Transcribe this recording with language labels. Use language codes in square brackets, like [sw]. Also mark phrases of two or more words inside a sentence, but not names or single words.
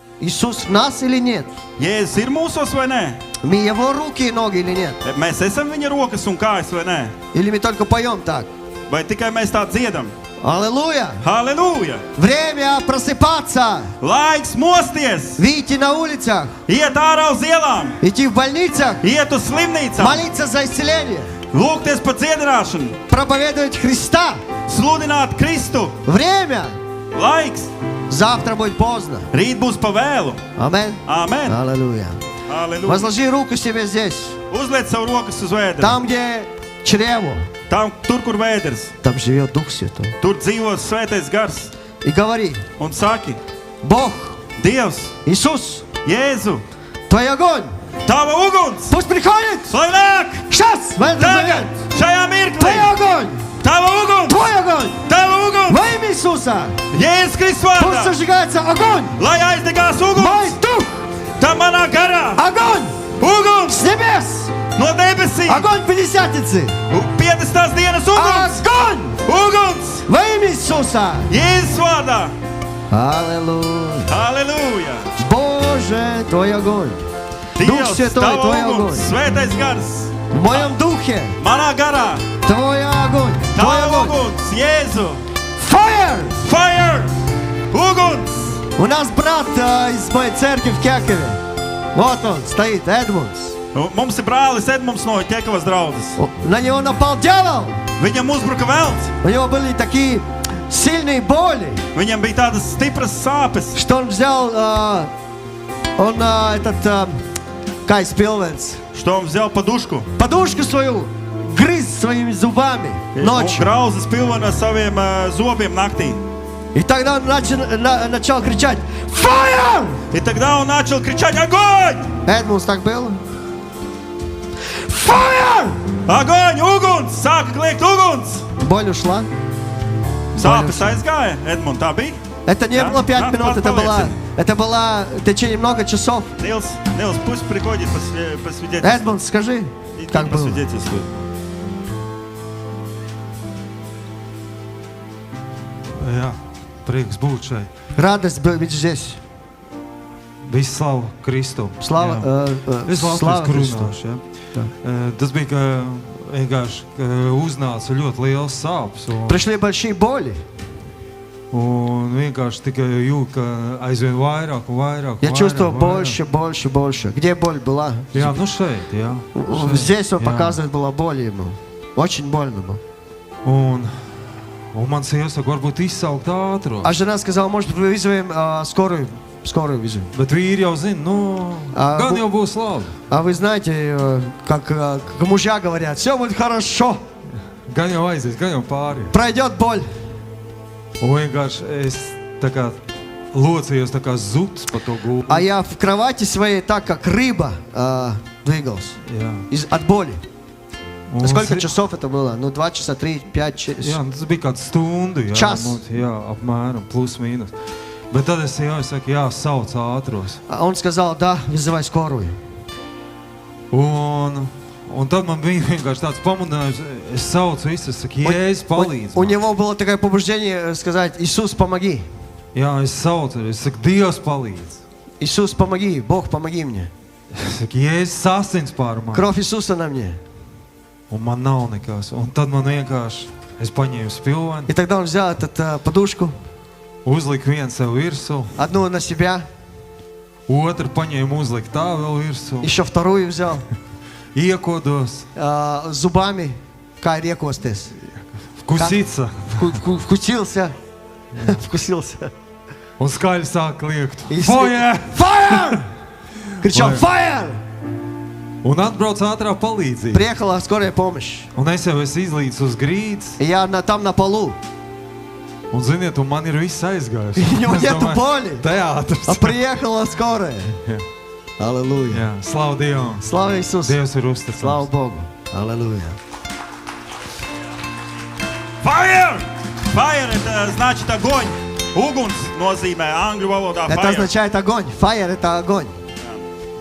[ru] Иисус в нас или нет? [lv] Jēzus ir mūsos vai nē? [ru] Мы Его руки и ноги или нет? [lv] Mēs esam viņa rokas un kājas vai nē? [ru] Или мы только поем так? [lv] Vai tikai mēs tā dziedam? [ru] Аллилуйя! [lv] Halleluja! [ru] Время просыпаться! [lv] Laiks mosties! [ru] Выйти на улицах! [lv] Iet ārā uz ielām! [ru] Идти в больницах! [lv] Iet uz slimnīcām! [ru] Молиться за исцеление! [lv] Lūgties par dziedināšanu! [ru] Проповедовать Христа! [lv] Sludināt Kristu! [ru] Время! [lv] Laiks! [ru] Завтра будет поздно! [lv] Rīt būs pa vēlu! [ru] Аминь! [lv] Amen! [ru] Аллилуйя! [lv] Halleluja! [ru] Возложи руку себе здесь! [lv] Uzliec savu rokas uz vēdera! [ru] Там, где чрево, [lv] Tur, kur vēders! [ru] там живет Дух Святой. [lv] Tur dzīvo svētais gars! [ru] И говори: [lv] Un saki: [ru] Бог, [lv] Dievs, [ru] Иисус, [lv] Jēzu, [ru] Твой огонь, [lv] Tava uguns! [ru] пусть приходит! [lv] Lai nāk! [ru] Сейчас, в этот [lv] Tagad! [ru] момент! [lv] Šajā mirklī! [ru] Твой огонь! [lv] Tava uguns! [ru] Твой огонь! [lv] Tava uguns! [ru] Во имя Иисуса! [lv] Jēzus Kristus [ru] Пусть [lv] vārdā! [ru] зажигается огонь! [lv] Lai aizdegās [ru] Мой [lv] uguns! [ru] дух! [lv] Tā manā garā! [ru] Огонь! [lv] Uguns! [ru] С небес! [lv] No debesīm! [ru] Огонь Пятидесятницы! [lv] 50. dienas uguns! [ru] Огонь! [lv] Uguns! [ru] Во имя Иисуса! [lv] Jēzus vārdā! [ru] Аллилуйя! [lv] Halleluja! [ru] Боже, Твой огонь! Дух [lv] Dievs, [ru] Святой, [lv] Tava [ru] Твой [lv] uguns! [ru] огонь! [lv] Svētais gars! [ru] В моем духе! [lv] Manā garā! [ru] Твой огонь! Твой [lv] Tava [ru] огонь! [lv] uguns! Jēzu! [en] Fire! Fire! [lv] Uguns! [ru] У нас брат из моей церкви в Кекове. Вот он стоит, Эдмундс. [lv] Mums ir brālis Edmunds no Ķekavas draudzes. [ru] На него напал дьявол. [lv] Viņam uzbruka velns. [ru] У него были такие сильные боли, [lv] Viņam bija tādas stipras sāpes, [ru] что он взял Кайс Пилвенс, что он взял подушку. подушку свою, грыз своими зубами [lv] Un [ru] ночью. [lv] grauza spilvenu ar saviem zobiem naktī. [ru] И тогда он начал кричать: Fire! И тогда он начал кричать: огонь! Эдмундс, так было? Fire! Огонь! [lv] Uguns! Sāka kliegt uguns! [ru] Боль ушла. [lv] Sāpes aizgāja. Edmund, tā bija? [ru] Это не Да? было 5 Да, минут, это было в течение много часов. Nils, пусть приходит посвидетельствует. Эдмунд, скажи, как было? Посвидетельствует. [lv] Jā, prieks būt šeit. [ru] Радость быть здесь. [lv] Visu slavu Kristum. [ru] Слава, [lv] Es [ru] слава [lv] Latvijas [ru] Христу. [lv] runāšu. Ja? Tas bija vienkārši uznāca ļoti liels sāpes. [ru] Пришли большие боли. [lv] Un vienkārši tikai jūt, ka aizvien vairāk un vairāk. [ru] Я чувствовал больше. Где боль была? [lv] Jā, nu šeit, jā. [ru] Здесь он [lv] Jā. [ru] показывает, была боль ему. Очень больно было. [lv] Un man sieva saka, varbūt izsaukt ātros. [ru] А жена сказала: может, вызовем скорую вызовем. [lv] Bet vīri jau zina, nu, gan jau būs labi. [ru] А вы знаете, как мужья говорят: все будет хорошо, [lv] Gan jau aizies, gan jau pāri. [ru] пройдет боль. [lv] Un vienkārši es tā kā locījos tā kā zuds pa to gultu. [ru] А я в кровати своей так, как рыба, двигался. [lv] Jā. [ru] От боли. [lv] Un [ru] Сколько часов это было? Ну, 2 часа, 3, 5 [lv] Jā, [ru] часов. [lv] tas bija kāds stundu, jā, Čas. Jā, apmēram, plus mīnus. Bet tad es jau saku, jā, sauc ātros. [ru] А он сказал: да, вызывай скорую. [lv] Un tad man bija vienkārši tāds pamudinājums, es saucu visu, es saku, Jēzus, palīdz [ru] У [lv] man. [ru] него было такое побуждение сказать: Иисус, помоги. [lv] Jā, es saucu, es saku, Dievs palīdz. [ru] Иисус, помоги. Бог, помоги мне. [lv] Es saku, Jēzus asins pār mani. [ru] Кровь Иисуса на мне. [lv] Un man nav nekas. Un tad man vienkārši, es paņēmu spilveni, [ru] И тогда он взял эту подушку, [lv] uzliku vienu sev virsū, [ru] одну на себя, [lv] otru paņēmu uzliku tā vēl virsū, [ru] еще вторую взял, [lv] iekodos, [ru] зубами, [lv] kā ir iekosties. kusica. [ru] Вкусился. Вкусился. [lv] Un skaļi sāk kliegt. [ru] И [en] Fire! [ru] Fire! Кричал: Fire! [lv] Un atbrauc ātrā palīdzība. [ru] Приехала скорая помощь. [lv] Un es jau esmu izlīdis uz grīdas. [ru] И я там на полу. [lv] Un ziniet, un man ir viss aizgājis. [ru] И у него [lv] Es [ru] нету [lv] domāju, [ru] боли. [lv] Teātris. [ru] А приехала скорая. [lv] Jā. [ru] Аллилуйя. [lv] Jā, slavu Dievam. [ru] Слава Иисусу. [lv] Dievs ir uzticams. [ru] Слава Богу. Аллилуйя. [en] Fire! Fire, [ru] это значит огонь. [lv] Uguns nozīmē angļu valodā [ru] Это [en] fire. [ru] означает огонь. Fire — это огонь.